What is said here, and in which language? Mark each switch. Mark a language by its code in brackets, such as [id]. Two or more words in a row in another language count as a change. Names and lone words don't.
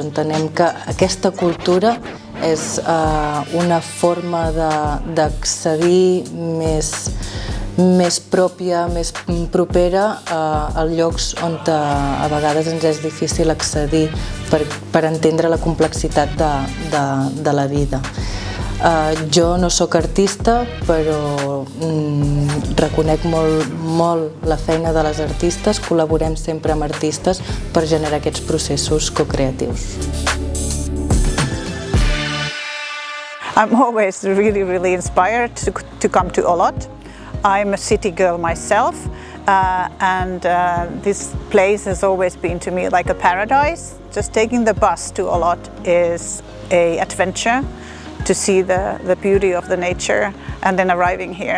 [ca] Entenem que aquesta cultura és una forma d'accedir més pròpia, més propera a llocs on a vegades ens és difícil accedir per entendre la complexitat de la vida. Jo no sóc artista, però reconec molt la feina de les artistes, col·laborem sempre amb artistes per generar aquests processos co-creatius. [en] I'm always really inspired to come to Olot. I'm a city girl myself, and this place has always been to me like a paradise. Just taking the bus to Olot is an adventure to see the beauty of the nature, and then arriving here.